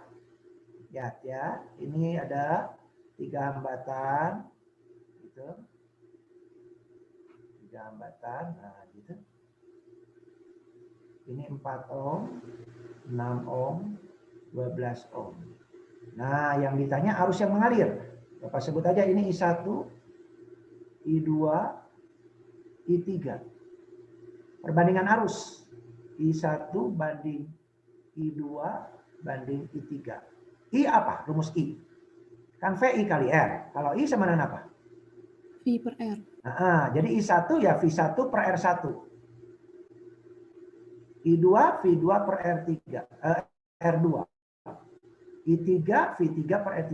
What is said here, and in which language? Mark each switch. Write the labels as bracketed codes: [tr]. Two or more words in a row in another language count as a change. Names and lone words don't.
[id] Lihat ya, ini ada 3 hambatan. Gitu. 3 hambatan, nah gitu. Ini 4 ohm, 6 ohm, 12 ohm. Nah, yang ditanya arus yang mengalir. Bapak sebut aja ini I1, I2, I3. Perbandingan arus I1 banding I2 banding I3. I apa? Rumus I. Kan VI kali R. Kalau I sama dengan apa? V per R. Nah, jadi I1 ya V1 per R1. I2 V2 per R3. R2. I3 V3 per R3.